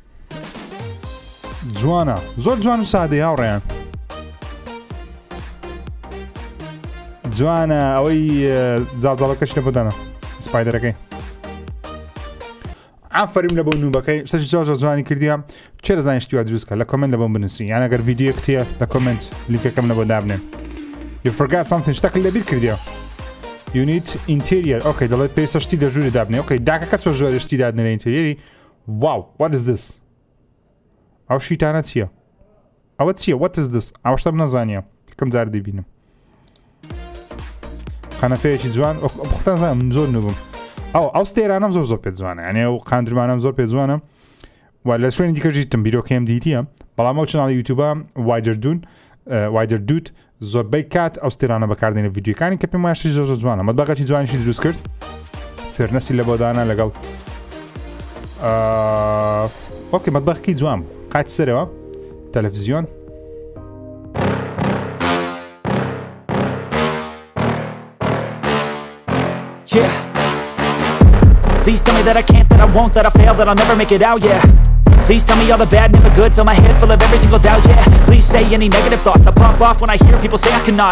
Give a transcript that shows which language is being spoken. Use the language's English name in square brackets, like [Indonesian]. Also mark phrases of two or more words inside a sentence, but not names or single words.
[Central Kurdish] جوانە زۆر جوان و سادەی هاوڕێیان جوانە ئەوەی جاڵجاڵەکەش لە بۆدانە سپایدەرەکەی ئافرین لە بۆ نووبەکەی شتێکی زۆر زۆر جوانی کردیە چێ دەزانین شتی وا دروستکە لە کۆمنت لە بۆم بنووسین یان ئەگەر ڤیدیۆ کتێ لە کۆمنت لیکەکەم لە بۆ دابنێن [English] You forgot something [Central Kurdish] شتێک لەبیر کردیە [English] You need interior [Central Kurdish] ئۆکەی دەڵێت پێویستە شتی لە ژووری دابنێ ئۆکەی داکەکە چۆ ژۆر شتی دادنێ لە ئینتریێری واو [English] what is this [Central Kurdish] ئەو شیتانە چییە ئەوە چییە [English] what is this [Central Kurdish] ئەو شتم نەزانیە یەکەم جار دەبینم خەنەفەیەکی جوان بختان زانم زۆر نووبم ئەو ستێرانەم زۆر زۆر پێ جوانە یعنی ئەو قاندرمانەم زۆر پێ جوانە و لە شوێنی دیکەش دیتم بیرۆکەم دیتیە بەڵام ئەو چناڵی یوتیوبە WiederDude زۆربەی کات ئەو ستێرانە بەکاردێنە ڤیدیۆکانی کە پێم وایە زۆر زۆر جوانە مەتبەقێکی جوانیشی دروست کرد فێرنەسی لە بۆدانە لەگەڵ ئۆکەی مەتبەقێکی جوان قاتی سەرەوە تەلەڤیزیۆن [English] Please tell me that I can't, that I won't, that I fail, that I'll never make it out, yeah. Please tell me all the bad, never good, fill my head full of every single doubt, yeah. Please say any negative thoughts, I pop off when I hear people say I cannot.